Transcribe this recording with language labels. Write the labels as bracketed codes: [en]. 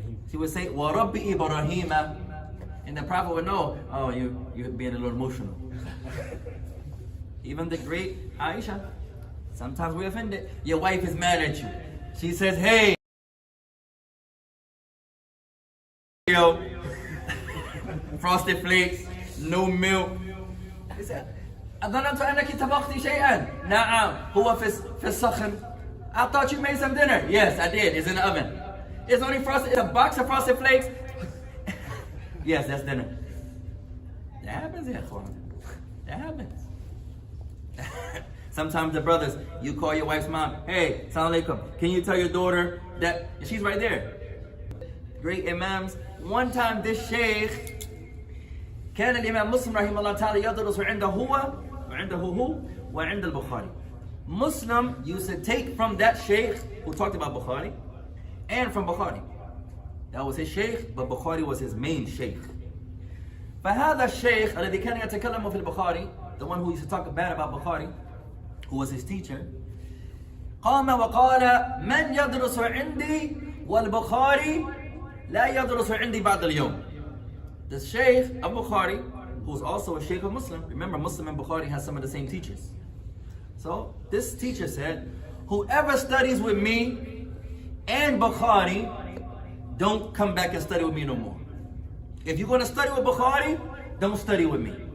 [en] She would say, [ar] وَرَبِّ إِبْرَاهِيمَ. [en] And the Prophet would know, oh, you're being a little emotional. Even the great Aisha, sometimes we're offended. Your wife is mad at you. She says, hey, frosted flakes, no milk. He said, [ar] أظننت أنك طبختي شيئا. نعم هو في الصخن. [en] I thought you made some dinner. Yes, I did. It's in the oven. It's only frosted. It's a box of frosted flakes. Yes, that's dinner. That happens, [ar] ya ikhwan. [en] That happens. Sometimes the brothers, you call your wife's mom, hey, Assalamu alaikum, can you tell your daughter that she's right there? Great imams. One time this sheikh, [ar] كان الإمام مسلم رحمه الله تعالى يدرس عنده هو وعند البخاري. [en] Muslim used to take from that sheikh who talked about Bukhari and from Bukhari. That was his sheikh, but Bukhari was his main sheikh. [ar] فهذا الشيخ الذي كان يتكلم في البخاري, [en] the one who used to talk bad about Bukhari, who was his teacher, [ar] قام وقال من يدرس عندي والبخاري لا يدرس عندي بعد اليوم. [en] The sheikh of Bukhari, who's also a sheikh of Muslim, remember Muslim and Bukhari has some of the same teachers. So this teacher said, whoever studies with me and Bukhari, don't come back and study with me no more. If you're going to study with Bukhari, don't study with me.